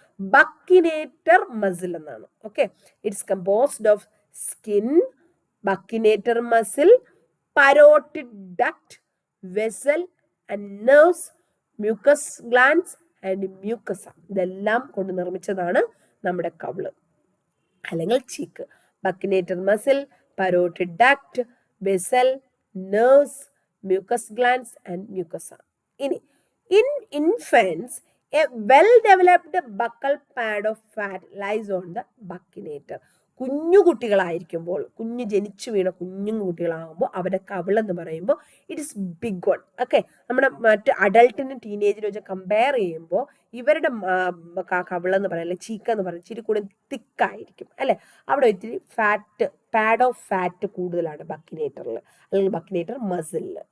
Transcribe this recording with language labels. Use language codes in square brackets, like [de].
[ml] ബക്കിനേറ്റർ muscle എന്നാണ്. [en] Okay, it's composed of skin, buccinator muscle, parotid duct, vessel and nerves, mucus glands and mucosa. [ml] ഇതെല്ലാം കൊണ്ട് നിർമ്മിച്ചതാണ് നമ്മുടെ കവിള് അല്ലെങ്കിൽ cheek. [en] Buccinator muscle, parotid duct, vessel, nerves, mucus glands and mucosa. In infants, a well-developed buccal pad of fat lies on the buccinator. [ml] കുഞ്ഞു കുട്ടികളായിരിക്കുമ്പോൾ, ജനിച്ചു വീണ കുഞ്ഞു കുട്ടികളാകുമ്പോൾ അവരുടെ കവിളെന്ന് പറയുമ്പോൾ [en] It is big one. [ml] Okay, നമ്മുടെ മറ്റ് അഡൾട്ടിനും ടീനേജിനും വെച്ച് കമ്പയർ ചെയ്യുമ്പോൾ ഇവരുടെ കവിളെന്ന് പറയുന്നത് ചീക്ക എന്ന് പറയുന്നത് ഇച്ചിരി കൂടി തിക്കായിരിക്കും അല്ലെ. അവിടെ ഇത്തിരി പാഡ് ഓഫ് ഫാറ്റ് കൂടുതലാണ് ബക്കിനേറ്ററിൽ അല്ലെങ്കിൽ ബക്കിനേറ്റർ മസിലിൽ.